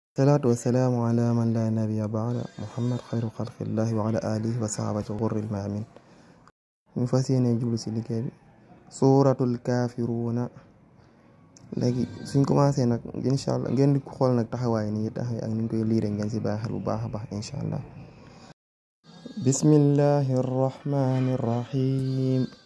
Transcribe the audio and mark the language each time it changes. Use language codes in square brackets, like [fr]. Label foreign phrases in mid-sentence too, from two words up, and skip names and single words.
[ar] الصلاة والسلام على من لا نبي بعد محمد خير خلق الله وعلى آله وصحبه غر الميامين. [wo] ñu fas yéene jublu ci liggéey bi [ar] سورة الكافرون. [wo] léegi suñ commencé nag [ar] إن شاء الله [wo] ngeen di xool nag taxawaay ni ñuy taxawee ak ni ñu koy liire ngeen ci bàyyi xel bu baax a baax [ar] إن شاء الله. بسم الله الرحمن الرحيم.